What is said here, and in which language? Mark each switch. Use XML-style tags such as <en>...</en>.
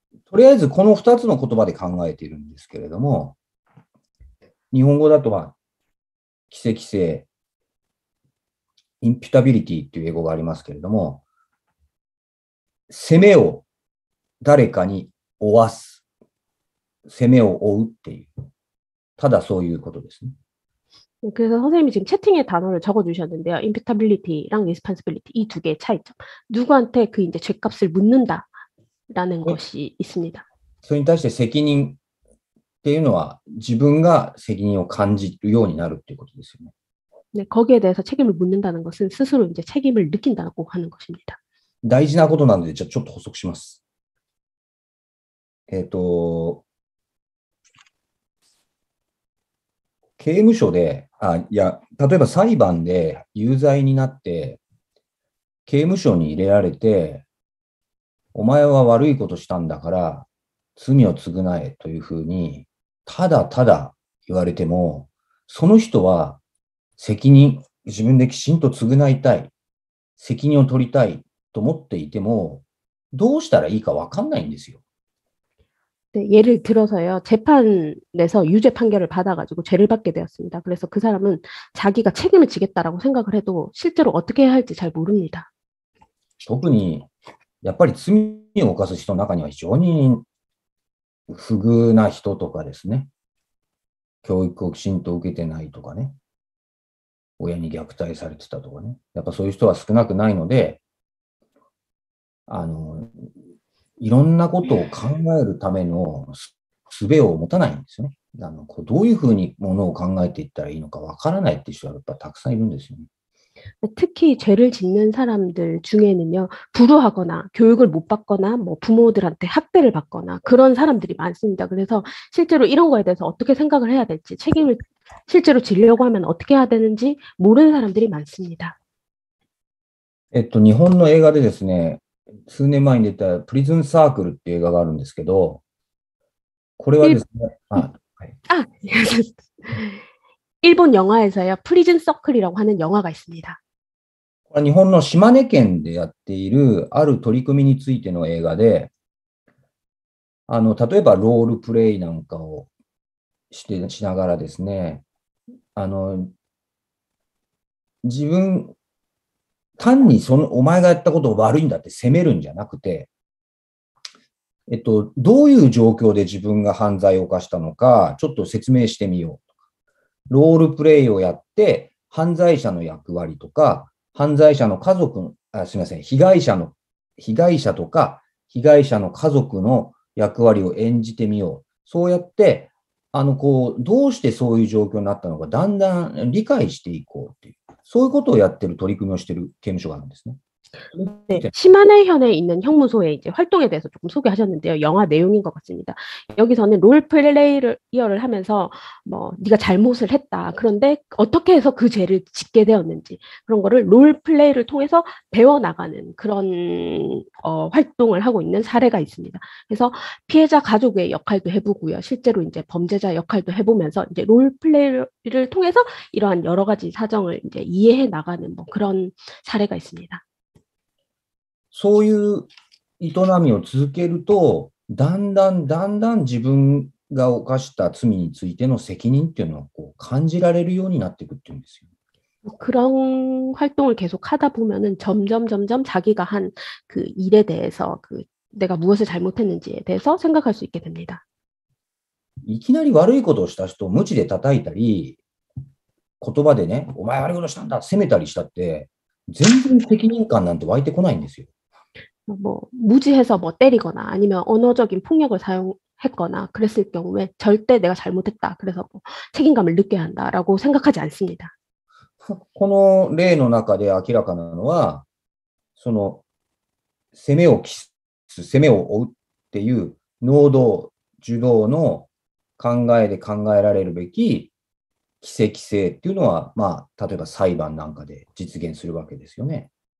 <ja>とりあえずこの2つの言葉で考えているんですけれども、日本語だと奇跡性、インピュタビリティっていう英語がありますけれども、責めを誰かに負わす、責めを負うっていう、ただそういうことですね。</ja> <ko>그래서 선생님이 지금 채팅에 단어를 적어주셨는데요. imputability랑 responsibility 이 두 개의 차이점. 누구한테 그 이제 죄값을 묻는다라는 것이 있습니다.</ko> <ja>それに対して責任っていうのは自分が責任を感じるようになるっていうことですよね。</ja> <ko>네, 거기에 대해서 책임을 묻는다는 것은 스스로 이제 책임을 느낀다고 하는 것입니다.</ko> <ja>大事なことなので、じゃあちょっと補足します。刑務所で、例えば裁判で有罪になって、刑務所に入れられて、お前は悪いことしたんだから、罪を償えというふうに、ただただ言われても、その人は責任、自分できちんと償いたい、責任を取りたいと思っていても、どうしたらいいか分かんないんですよ。</ja> <ko>네, 예를 들어서요, 재판에서 유죄 판결을 받아가지고 죄를 받게 되었습니다. 그래서 그 사람은 자기가 책임을 지겠다라고 생각을 해도 실제로 어떻게 해야 할지 잘 모릅니다.</ko> <ja>特に、やっぱり罪を犯す人の中には非常に不遇な人とかですね、教育をきちんと受けてないとかね、親に虐待されてたとかね、やっぱそういう人は少なくないので、いろんなことを考えるための術を持たないんですよね。どういうふうにものを考えていったらいいのかわからないっていう人はやっぱたくさんいるんですよね。</ja> <ko>특히 죄를 짓는 사람들 중에는요, 불우하거나 교육을 못 받거나 뭐 부모들한테 학대를 받거나 그런 사람들이 많습니다. 그래서 실제로 이런 거에 대해서 어떻게 생각을 해야 될지, 책임을 실제로 지려고 하면 어떻게 해야 되는지 모르는 사람들이 많습니다.</ko> <ja>日本の映画でですね、数年前に出たプリズンサークルっていう映画があるんですけど、これはですね、はい、</ja> <ko>일본 영화에서요, 프리즌 서클이라고 하는 영화가 있습니다.</ko> <ja>これは日本の島根県でやっているある取り組みについての映画で、例えばロールプレイなんかをしながらですね、自分、単にお前がやったことが悪いんだって責めるんじゃなくて、どういう状況で自分が犯罪を犯したのか、ちょっと説明してみよう。ロールプレイをやって、犯罪者の役割とか、犯罪者の家族、すみません、被害者とか、被害者の家族の役割を演じてみよう。そうやって、どうしてそういう状況になったのか、だんだん理解していこうっていう、そういうことをやってる取り組みをしている刑務所があるんですね。</ja> <ko>네, 시마네현에 있는 형무소의 이제 활동에 대해서 조금 소개하셨는데요. 영화 내용인 것 같습니다. 여기서는 롤플레이를 하면서 뭐 네가 잘못을 했다. 그런데 어떻게 해서 그 죄를 짓게 되었는지 그런 거를 롤플레이를 통해서 배워나가는 그런 활동을 하고 있는 사례가 있습니다. 그래서 피해자 가족의 역할도 해보고요. 실제로 이제 범죄자 역할도 해보면서 이제 롤플레이를 통해서 이러한 여러 가지 사정을 이제 이해해 나가는 뭐 그런 사례가 있습니다.</ko> <ja>そういう営みを続けると、だんだん自分が犯した罪についての責任っていうのを感じられるようになっていくっていうんですよ。</ja> <ko>그런 활동을 계속 하다 보면은 점점 자기가 한 그 일에 대해서 내가 무엇을 잘못했는지에 대해서 생각할 수 있게 됩니다.</ko> <ja>いきなり悪いことをした人を鞭で叩いたり、言葉でね、お前悪いことしたんだ、責めたりしたって、全然責任感なんて湧いてこないんですよ。</ja> <ko>뭐 무지해서 뭐 때리거나 아니면 언어적인 폭력을 사용했거나 그랬을 경우에 절대 내가 잘못했다. 그래서 뭐 책임감을 느껴야 한다라고 생각하지 않습니다.</ko> <ja>この例の中で明らかなのは、攻めを追うっていう能動、受動の考えで考えられるべき規制っていうのは、まあ、例えば裁判なんかで実現するわけですよね。</ja>